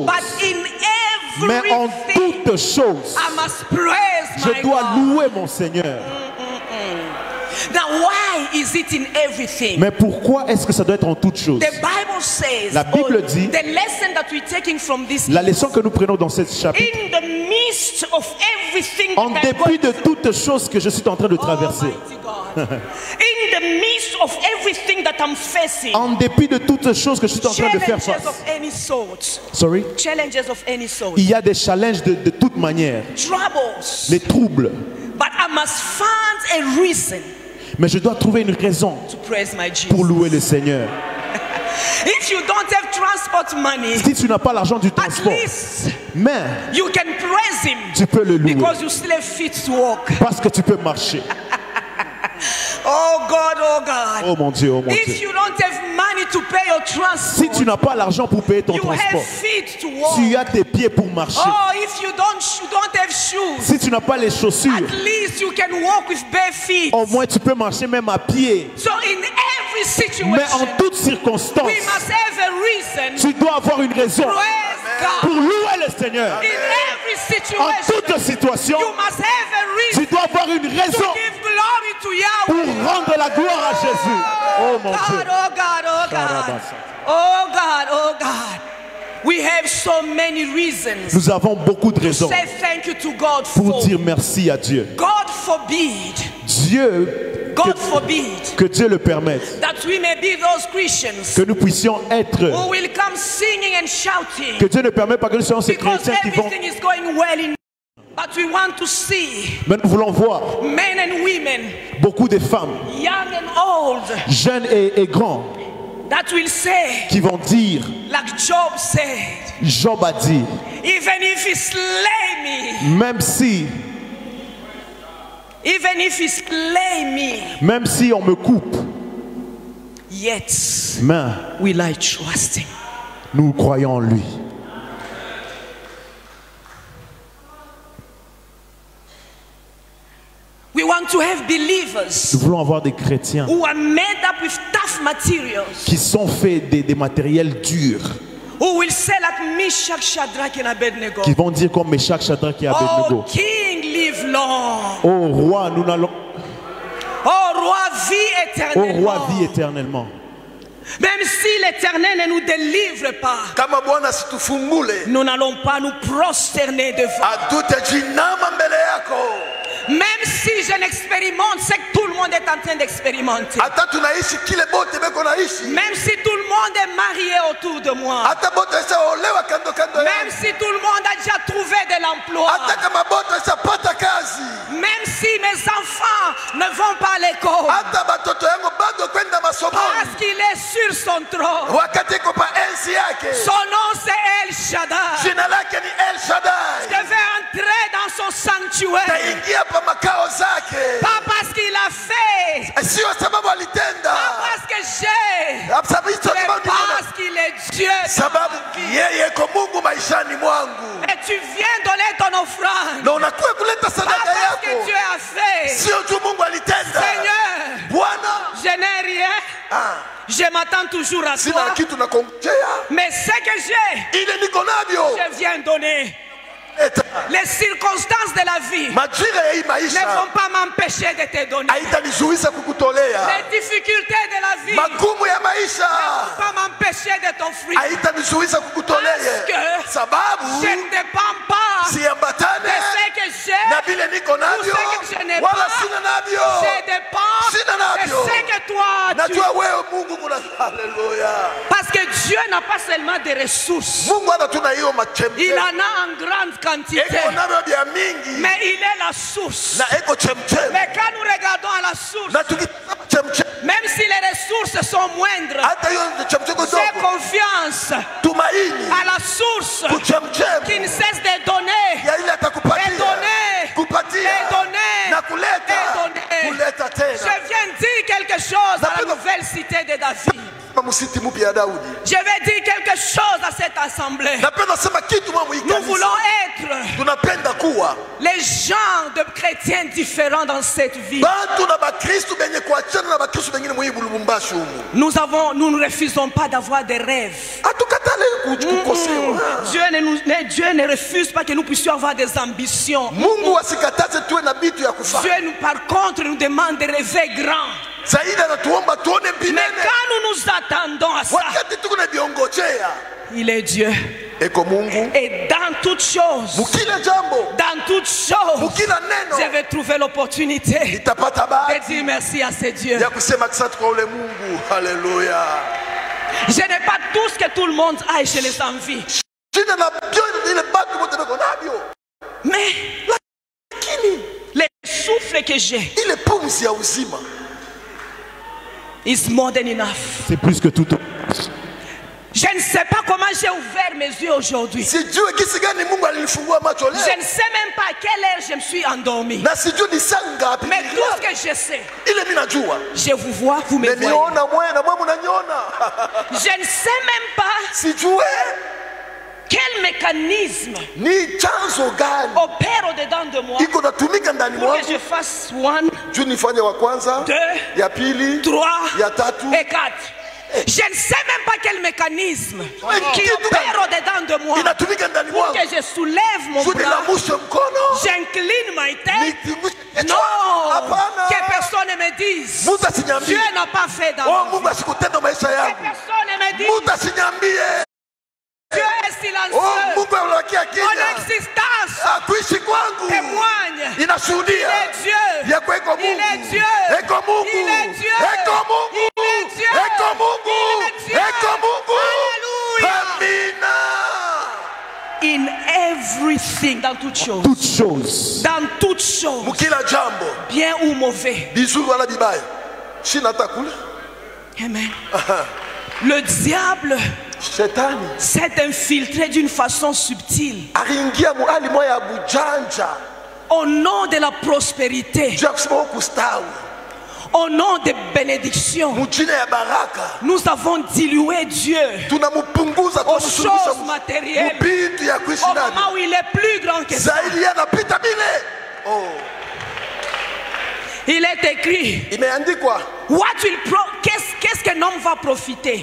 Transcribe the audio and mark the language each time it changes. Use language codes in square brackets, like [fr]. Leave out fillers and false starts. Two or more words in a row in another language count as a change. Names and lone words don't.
[en] but in [fr] mais en [en] everything. [fr] toutes choses. [en] I must praise [fr] Je [en] my [fr] dois [en] God. [fr] louer mon Seigneur. [en] Now, why is it in everything? [fr] Mais pourquoi est-ce que ça doit être en toutes choses? [en] The Bible says, [fr] La Bible [en] or [fr] dit, [en] the lesson that we're taking from this, [fr] la leçon que nous prenons dans ce chapitre, [en] in the midst of everything [fr] en [en] that I'm [fr] dépit [en] going [fr] de toutes choses que je suis en train de traverser, [en] Almighty God. In the midst of everything that I'm facing, [fr] en dépit de toutes choses que je suis en train de faire [en] challenges [fr] face, [en] of any sort, sorry, challenges of any sort, [fr] il y a des challenges de toute manière, [en] troubles, [fr] les troubles, [en] but I must find a reason [fr] mais je dois trouver une raison [en] to praise my Jesus. [fr] pour louer le Seigneur. [en] If you don't have transport money, [fr] Si tu n'as pas l'argent du [en] at [fr] transport, [en] least [fr] mais [en] you can praise Him [fr] tu peux le louer [en] because you still have feet to walk. [fr] parce que tu peux marcher. [en] Oh God, oh God. [fr] Oh mon Dieu, oh mon [en] If [fr] Dieu. [en] you don't have money to pay your [fr] Si [en] transport, [fr] tu n'as pas l'argent pour payer ton [en] you have [fr] transport, [en] feet to walk. [fr] tu as tes pieds pour marcher. [en] Oh, if you don't have shoes, [fr] Si tu n'as pas les chaussures, [en] at least you can walk with bare feet. [fr] au moins tu peux marcher même à pied. [en] So in every [fr] Mais en [en] situation, [fr] toutes circonstances, [en] we must have a reason [fr] tu dois avoir une raison [en] to praise [fr] pour [en] God. [fr] louer le Seigneur. [en] In every [fr] En [en] situation, [fr] toutes situations, [en] you must have a [fr] tu [en] reason [fr] dois avoir une [en] to [fr] raison [en] give glory to [fr] pour [en] Yahweh. [fr] rendre la gloire à Jésus. Oh mon [en] God, [fr] Dieu. [en] oh God, oh God. Oh God, oh God. We have so many reasons [fr] Nous avons beaucoup de [en] to [fr] raisons [en] say thank you to God [fr] pour [en] for. [fr] dire merci à Dieu. [en] God forbid, God forbid [fr] que Dieu le permette, [en] that we may be those Christians [fr] que nous puissions être, [en] who will come singing and shouting [fr] que Dieu ne permet pas que nous soyons ces [en] because [fr] chrétiens qui vont, [en] everything is going well in. But we want to see [fr] mais nous voulons voir [en] men and women, [fr] beaucoup de femmes, [en] young and old, [fr] jeunes et grands, [en] that will say, [fr] qui vont dire, [en] like Job said, [fr] Job a dit, [en] even if he slay me, [fr] même si on me coupe, [en] yet [fr] mais [en] will I trust him. [fr] nous croyons en lui. [en] We want to have believers [fr] Nous voulons avoir des chrétiens [en] who are made up with tough materials, [fr] qui sont faits des matériels durs, [en] who will say like Meshach, Shadrach and Abednego, [fr] qui vont dire comme Meshach, Shadrach et [en] oh [fr] Abednego, [en] King, live long. [fr] ô roi, nous n'allons, Oh roi, vis ô éternellement. roi, vis éternellement. Même si l'Éternel ne nous délivre pas, [sw] kama Bwana situfungule [fr] nous n'allons pas nous prosterner devant. [sw] hatutainama mbele yako. [fr] Même si je n'expérimente ce que tout le monde est en train d'expérimenter. [sw] hata tunaishi kile bote beko naishi, [fr] Même si tout le monde est marié autour de moi. [sw] hata bote isaolewa kando kando [fr] Même [sw] yangu, [fr] si tout le monde a déjà trouvé de l'emploi. [sw] hata kama bote isapata kazi, [fr] Même si mes enfants ne vont pas à l'école. [sw] hata batoto yangu bado kwenda [fr] Parce [sw] masomoni, [fr] qu'il est sur son trône. [sw] wakati iko pa enzi yake. [fr] Son nom c'est El Shaddai. [sw] Jina lake ni El Shaddai. [fr] Je vais entrer dans son sanctuaire. [sw] Taingia pa makao zake, [fr] Pas parce qu'il a fait. [sw] sio sababu alitenda, [fr] Pas parce que j'ai. [sw] sababu sio [fr] Mais [sw] sababu niliona, [fr] parce qu'il est Dieu. [sw] sababu yeye ko Mungu maishani mwangu. [fr] Et tu viens donner ton offrande. [sw] Na unakuwa kuleta [fr] Pas [sw] sadaka [fr] parce que [sw] yako, [fr] Dieu a fait. [sw] sio tu Mungu alitenda. [fr] Seigneur, [sw] Bwana, [fr] je n'ai rien. Je m'attends toujours à [sw] sina [fr] toi. [sw] kitu nakongojea, [fr] Mais ce que j'ai, [sw] ile niko navyo [fr] je viens donner. [sw] eta [fr] Les circonstances de la vie [sw] majira ya hii [fr] ne [sw] maisha [fr] vont pas m'empêcher de te donner. [sw] haitanizuiza kukutolea. [fr] Les difficultés de la vie ne [sw] Magumu ya maisha [fr] vont pas m'empêcher de t'offrir. [sw] haitanizuiza kukutolea, [fr] Parce que [sw] sababu [fr] je ne dépends pas de [sw] siambatane [fr] ce que j'ai. [sw] na vile niko navyo, [fr] Tout ce que je n'ai [sw] wala [fr] pas, [sw] sina navyo. [fr] je dépends [sw] Sina [fr] de [sw] navyo. [fr] ce que toi tu. [sw] Najua wewe Mungu kuna, haleluya. [fr] Parce que Dieu n'a pas seulement des ressources. [sw] Mungu hata tuna hiyo [fr] Il [sw] machemchem, [fr] en a en grande quantité. [sw] eko navyo vya mingi [fr] Mais il est la source. [sw] na eko chemchem, [fr] Mais quand nous regardons à la source, [sw] na tukitazama chemchem, [fr] même si les ressources sont moindres, [sw] hata hiyo chemchem [fr] j'ai [sw] kidogo, [fr] confiance [sw] tumaini [fr] à la source [sw] kuchemchem [fr] qui ne cesse de donner, [sw] ya ile atakupatia, [fr] et donner, [sw] kupatia [fr] et donner, [sw] na kuleta, [fr] et donner. [sw] kuleta tena. [fr] Je viens dire quelque chose à la nouvelle cité de David. [sw] Msiti mpya ya Daudi, [fr] Je vais dire quelque chose à cette assemblée. [sw] napenda sema kitu mwa hii [fr] Nous [sw] kanisa. [fr] voulons être [sw] Tunapenda kuwa [fr] les gens de chrétiens différents dans cette vie. [sw] bantu na bakristu benye kuachana na bakristu bengine mwa hii Lubumbashi humu. [fr] Nous ne refusons pas d'avoir des rêves. [sw] Hatukatale kukosewa. [fr] Dieu ne refuse pas que nous puissions avoir des ambitions. [sw] Mungu asikataze tuwe na bitu ya kufanya. [fr] Dieu, par contre, nous demande de rêver grand. [sw] Zaidi anatuomba tuone [fr] Mais [sw] binene. [fr] quand nous nous attendons à ça, [sw] Wakati tuko na biongojea, [fr] il est Dieu. [sw] eko Mungu. [fr] Et dans toutes choses, [sw] Mukila jambo, [fr] dans toutes choses, [sw] mukila [fr] je [sw] neno, [fr] vais trouver l'opportunité [sw] itapata [fr] de [sw] bahati [fr] dire merci à ce Dieu. [sw] ya kusema asante kwa ule Mungu. Haleluya. [fr] Je n'ai pas tout ce que tout le monde a et je les envie. [sw] Jina na bio ile batu bote beko nabyo. [fr] Mais [sw] Lakini [fr] les souffles que j'ai [sw] ile pumzi ya uzima [en] is more than enough. [fr] C'est plus que tout. Je ne sais pas comment j'ai ouvert mes yeux aujourd'hui. [sw] sijue kisi gani Mungu alinifungua macho [fr] Je [sw] leo, [fr] ne sais même pas à quelle heure je me suis endormi. [sw] na sijue ni saa ngapi. [fr] Mais tout ce que je sais, [sw] Ile mimi najua, [fr] je vous vois, vous me voyez. [sw] nimeona mwe na mwe mnaniona. [fr] Je ne sais même pas [sw] Sijue [fr] quel mécanisme [sw] ni chanzo gani [fr] opère au-dedans de moi [sw] iko natumika ndani [fr] pour que [sw] mwangu [fr] je fasse 1, [sw] juu nifanye wa kwanza, [fr] 2, [sw] ya pili, [fr] 3 [sw] ya tatu. [fr] et 4. Je ne sais même pas quel mécanisme qui [sw] Kitu [fr] opère au-dedans de moi [sw] inatumika ndani [fr] pour [sw] mwangu [fr] que je soulève mon [sw] juu [fr] bras, [sw] nilamushe mkono, [fr] j'incline ma tête. [sw] nitingushe kichwa. [fr] Non, [sw] Hapana, [fr] que personne ne me dise [sw] Mungu asinyambie, [fr] Dieu n'a pas fait dans [sw] oh [fr] ma vie. [sw] Mungu asikutenda maisha [fr] Que [sw] yangu. [fr] personne ne me dise [sw] Mungu asinyambie, [fr] Dieu est [sw] oh [fr] silencieux. [sw] Mungu anakia [fr] Mon [sw] kimya. [fr] existence [sw] Kuishi kwangu [fr] témoigne. Il [sw] inashuhudia [fr] est Dieu. [sw] yako eko [fr] Il est [sw] Mungu, [fr] Dieu. [sw] eko Mungu, [fr] Il est Dieu. [sw] eko Mungu, [fr] Il est Dieu. [sw] eko Mungu, [fr] Il est Dieu. [sw] eko Mungu. [fr] Alléluia. [sw] Amina. [en] In everything, [fr] dans toutes choses. Toutes choses. Dans toutes choses. [sw] Mukila jambo [fr] Bien ou mauvais. [sw] bizuri wala bibaya, shina takula [fr] Amen. Le diable [sw] shetani [fr] s'est infiltré d'une façon subtile [sw] aliingia muhali moya ya bujanja [fr] au nom de la prospérité, [sw] juu ya kusema huku kustawi, [fr] au nom de bénédiction. [sw] mujina ya baraka [fr] Nous avons dilué Dieu [sw] tunamupunguza, [fr] aux choses [sw] tunamshukisha [fr] matérielles [sw] mubitu ya kuishi [fr] au [sw] navyo. [fr] moment où il est plus grand que ça. [sw] Zaidi yanapita bile. [fr] Oh, Il est écrit, [sw] imeandikwa [fr] qu'est-ce qu'un homme va profiter